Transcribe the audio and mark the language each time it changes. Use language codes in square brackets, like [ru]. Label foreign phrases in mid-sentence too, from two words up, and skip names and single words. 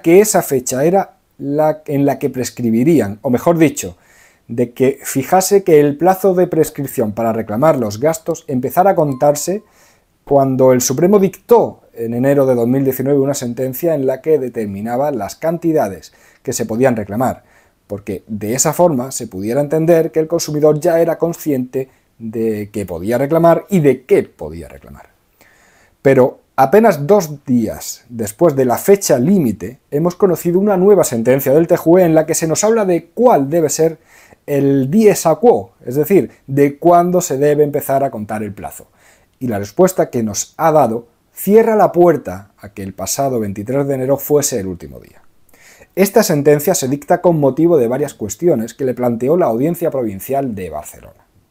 [es] que esa fecha era la en la que prescribirían, o mejor dicho, de que fijase que el plazo de prescripción para reclamar los gastos empezara a contarse cuando el Supremo dictó en enero de 2019 una sentencia en la que determinaba las cantidades que se podían reclamar, porque de esa forma se pudiera entender que el consumidor ya era consciente de que podía reclamar y de qué podía reclamar. Pero apenas 2 días después de la fecha límite, hemos conocido una nueva sentencia del TJUE en la que se nos habla de cuál debe ser el [la] dies a quo, [es] es decir, de cuándo se debe empezar a contar el plazo. Y la respuesta que nos ha dado cierra la puerta a que el pasado 23 de enero fuese el último día. Esta sentencia se dicta con motivo de varias cuestiones que le planteó la Audiencia Provincial de Barcelona.